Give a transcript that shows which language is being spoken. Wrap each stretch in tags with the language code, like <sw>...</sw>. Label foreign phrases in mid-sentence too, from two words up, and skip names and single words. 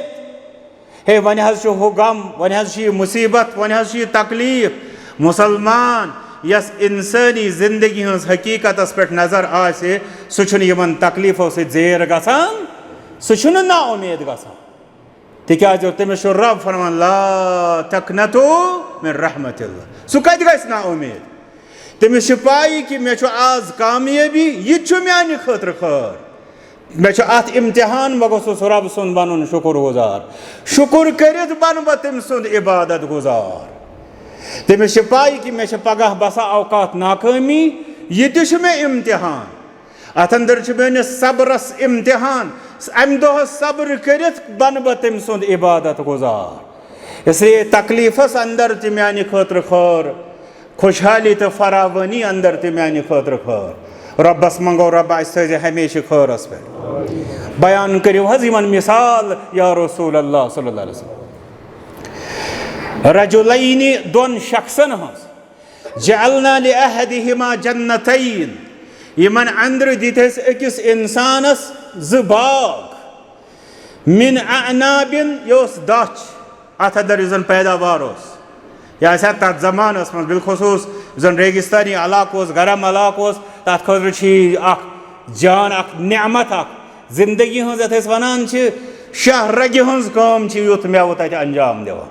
<ks>ہے وۄنۍ حظ چھُ ہُہ غم وۄنۍ حظ چھِ یہِ مُصیبت وۄنۍ حظ چھُ یہِ تکلیٖف. مُسلمان یس اِنسٲنی زندگی ہٕنٛز حقیٖقتس پٮ۪ٹھ نظر آسہِ سُہ چھُنہٕ یِمن تکلیٖفو سۭتۍ زیر گژھان سُہ چھُنہٕ نا اُمید گژھان تِکیٛازِ تٔمِس چھُ رب فرمان</ks> <ar>لا تقنطوا من رحمت اللہ.</ar> <ks>سُہ کتہِ گژھِ نا اُمید؟ تٔمِس چھِ پاے کہِ مےٚ چھُ آز کامیٲبی یہِ تہِ چھُ میانہِ خٲطرٕ خٲر. مےٚ چھُ اتھ امتحان بہٕ گوٚژھُس رب سُنٛد بنُن شُکُر گُزار. شُکُر کٔرِتھ بنہٕ بہٕ تٔمۍ سُنٛد عبادت گُزار. تٔمِس چھِ پاے کہِ مےٚ چھِ پگاہ بسا اوقات ناکٲمی یہِ تہِ چھُ مےٚ امتحان. اتھ اندر چھُ میٲنِس صبرس امتحان. امہِ دۄہ صبر کٔرِتھ بنہٕ بہٕ تٔمۍ سُنٛد عبادت گُزار. اسلیے تکلیٖفس اندر تہِ میانہِ خٲطرٕ خٲر خۄشحالی تہٕ فراوٲنی اندر تہِ میانہِ خٲطرٕ خٲر. رۄبس منٛگو رۄبا اَسہِ تھٲیزِ ہمیشہِ خٲرس پٮ۪ٹھ. بیان کٔرِو حظ یِمن مثال</ks> <ar>یا رسول اللہ صلی اللہ علیہ وسلم.</ar> <ks>رجلینی دۄن شخصن ہٕنٛز</ks> <ar>جعلنا لأحدہما جنتین</ar> <ks>یِمن اندرٕ دِتۍ أسۍ أکِس انسانس 2 باغ من اعنابن یہِ اوس دچھ اتھ اندر یُس زن پیداوار اوس یہِ آسہِ ہا تتھ زمانس منٛز بالخصوٗص یُس زن ریگِستانی علاقہٕ اوس گرم علاقہٕ اوس تتھ خٲطرٕ چھِ یہِ اکھ جان اکھ نعمت اکھ زندگی ہٕنٛز یتھ أسۍ ونان چھِ شاہ رگہِ ہٕنٛز کٲم چھِ یُتھ مٮ۪وٕ تتہِ انجام دِوان.</ks>